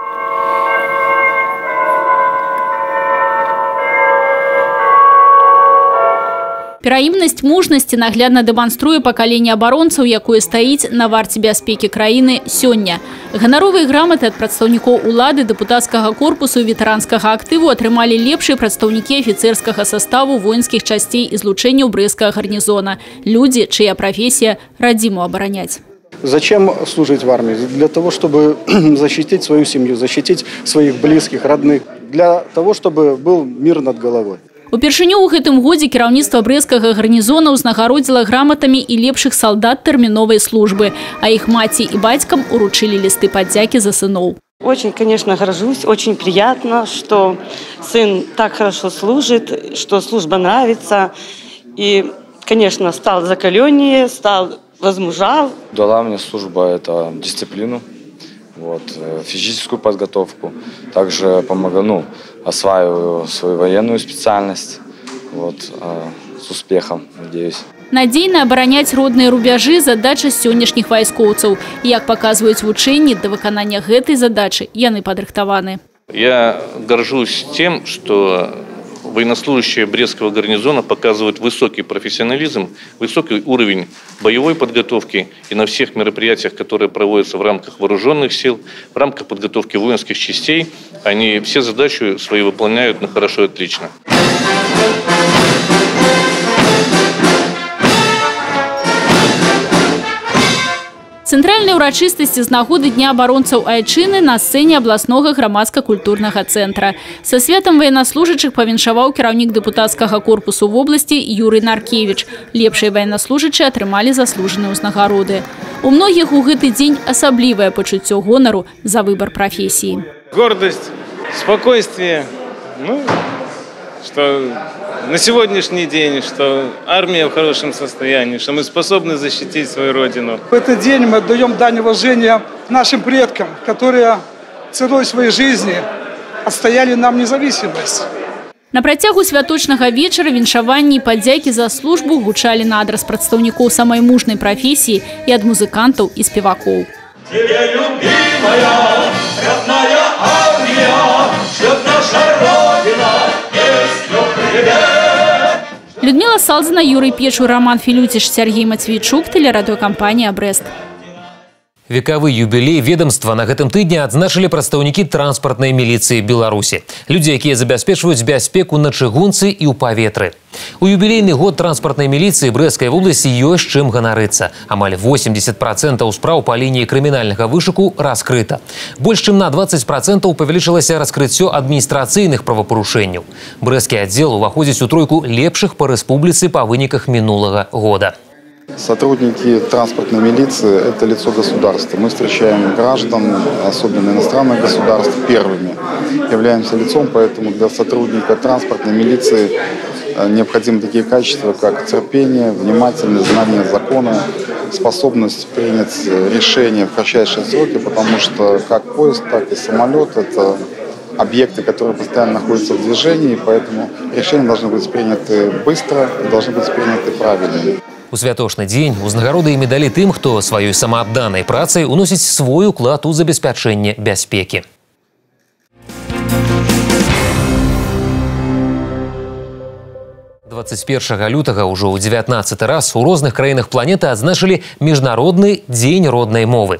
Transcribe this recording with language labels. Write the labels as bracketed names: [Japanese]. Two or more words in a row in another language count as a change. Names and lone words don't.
[Belarusian] Пераімнасць мужнасці наглядна дэманструе пакаленне абаронцаў, якое стаіць на варце бяспекі краіны сёння. Ганаровыя граматы ад прадстаўнікоў улады, дэпутацкага корпусу і ветэранскага актыву атрымалі лепшыя прадстаўнікі афіцэрскага саставу воінскіх часцей і злучэнняў Брэсцкага гарнізона. Людзі, чыя прафесія радзіму абараняць. [Russian] Зачем служить в армии? Для того, чтобы защитить свою семью, защитить своих близких, родных. Для того, чтобы был мир над головой. [Belarusian] Упершыню ў гэтым годзе кіраўніцтва Брэсцкага гарнізона ўзнагародзіла граматамі і лепшых салдат тэрміновай службы, а іх маці і бацькам уручылі лісты падзякі за сыноў. [Russian] Очень, конечно, горжусь, очень приятно, что сын так хорошо служит, что служба нравится. И, конечно, стал закаленнее, стал возмужал. Дала мне служба это дисциплину, физическую подготовку. Также помогаю, осваиваю свою военную специальность. С успехом, надеюсь. [Belarusian] Надзейна абараняць родныя рубяжы задача сённяшніх вайскоўцаў. Як паказваюць вучэнні, да выканання гэтай задачы яны падрыхтаваны. [Russian] Я горжусь тем, что военнослужащие Брестского гарнизона показывают высокий профессионализм, высокий уровень боевой подготовки. И на всех мероприятиях, которые проводятся в рамках вооруженных сил, в рамках подготовки воинских частей, они все задачи свои выполняют на хорошо и отлично. [Belarusian] Цэнтральныя ўрачыстасці з нагоды Дня абаронцаў айчыны на сцэне абласнога грамадска-культурнага цэнтра. Са святам ваеннаслужачых павіншаваў кіраўнік дэпутацкага корпусу вобласці Юрый Наркевіч. Лепшыя ваеннаслужачыя атрымалі заслужаныя ўзнагароды. У многіх у гэты дзень асаблівае пачуццё гонару за выбар прафесіі. [Russian] Гордость, спокойствие, что на сегодняшний день, что армия в хорошем состоянии, что мы способны защитить свою родину. В этот день мы отдаем дань уважения нашим предкам, которые ценой своей жизни отстояли нам независимость. [Belarusian] На працягу святочнага вечара віншаванні і падзякі за службу гучалі на адрас прадстаўнікоў самай мужнай прафесіі і ад музыкантаў і спевакоў. [Russian] Тебе, любимая, родная армия, шлет наша родина, песню привет. Людмила Салзина, Юрий Печур, Роман Филютиш, Сергей Матвейчук, телерадиокомпания «Брест». [Belarusian] Векавы юбілей ведомства на гэтым тыдні адзначылі прадстаўнікі транспартнай міліцыі Беларусі. Людзі, якія забяспечваюць бяспеку на чыгунцы і ў паветры. У юбілейны год транспартнай міліцыі Брэсцкай вобласці ёсць чым ганарыцца. Амаль 80% спраў па лініі крымінальнага вышуку раскрыта. Больш чым на 20% павялічылася раскрыццё адміністрацыйных правапарушэнняў. Брэсцкі аддзел уваходзіць у тройку лепшых па рэспубліцы па выніках мінулага года. [Russian] Сотрудники транспортной милиции – это лицо государства. Мы встречаем граждан, особенно иностранных государств, первыми. Являемся лицом, поэтому для сотрудника транспортной милиции необходимы такие качества, как терпение, внимательность, знание закона, способность принять решение в кратчайшие сроки, потому что как поезд, так и самолет – это объекты, которые постоянно находятся в движении, поэтому решения должны быть приняты быстро и должны быть приняты правильно. [Belarusian] У святочны дзень узнагароды і медалі тым, хто сваёй самаадданай працай уносіць свой уклад у забеспячэнне бяспекі. 21 лютага ўжо ў 19 раз у розных краінах планеты адзначылі міжнародны дзень роднай мовы.